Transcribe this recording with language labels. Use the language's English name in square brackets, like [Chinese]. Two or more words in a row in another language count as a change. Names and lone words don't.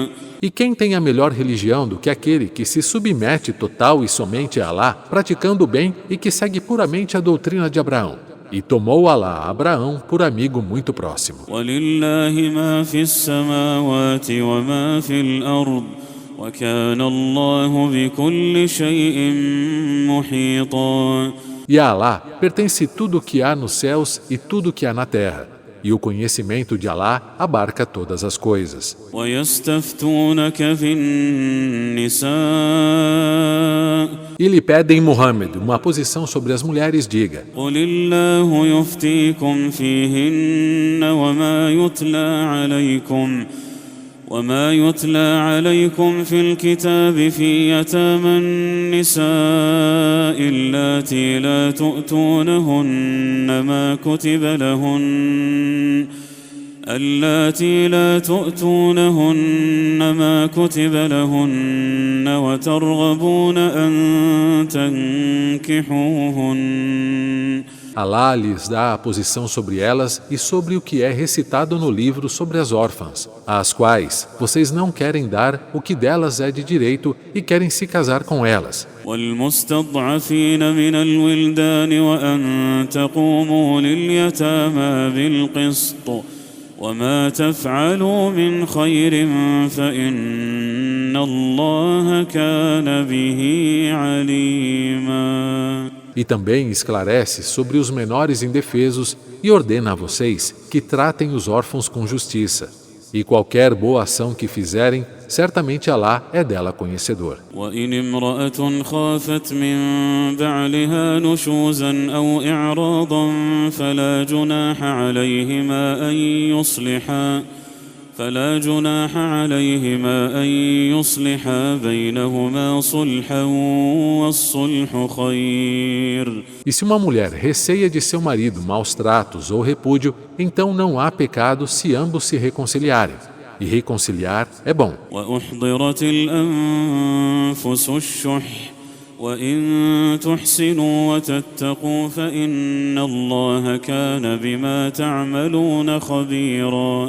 [Portuguese] E quem tem a melhor religião do que aquele que se submete total e somente a Alá, praticando o bem e que segue puramente a doutrina de Abraão? E tomou Alá Abraão por amigo muito próximo. [Arabic] وَلِلَّهِ مَا فِي السَّمَاوَاتِ وَمَا فِي الْأَرْضِ وَكَانَ اللَّهُ بِكُلِّ شَيْءٍ مُحِيطًا. [Portuguese] E a Alá pertence tudo o que há nos céus e tudo o que há na terra. E o conhecimento de Alá abarca todas as coisas. [Arabic] وَيَسْتَفْتُونَكَ فِي النِّسَاءِ [Portuguese] E lhe pedem Muhammad uma posição sobre as mulheres, diga: [Arabic] قُلِ اللَّهُ يُفْتِيكُمْ فِيهِنَّ وما يتلى عليكم في الكتاب في يتامى النساء اللاتي لا تؤتونهن ما كتب لهن وترغبون أن تنكحوهن. [Portuguese] Alá lhes dá a posição sobre elas e sobre o que é recitado no livro sobre as órfãs, às quais vocês não querem dar o que delas é de direito e querem se casar com elas. [Arabic] والمستضعفين من الولدان وأن تقوموا لليتامى بالقسط وما تفعلوا من خير فإن الله كان به عليما. [Portuguese] E também esclarece sobre os menores indefesos e ordena a vocês que tratem os órfãos com justiça. E qualquer boa ação que fizerem, certamente Alá é dela conhecedor. [Arabic] وإن امرأة خافت من بعلها نشوزا أو إعراضا فلا جناح عليهما أن يصلحا بينهما صلحا والصلح خير. [Portuguese] E se uma mulher receia de seu marido maus tratos ou repúdio, então não há pecado se ambos se reconciliarem. E reconciliar é bom. [Arabic] وأحضرت الأنفس الشح وإن تحسنوا وتتقوا فإن الله كان بما تعملون خبيرا.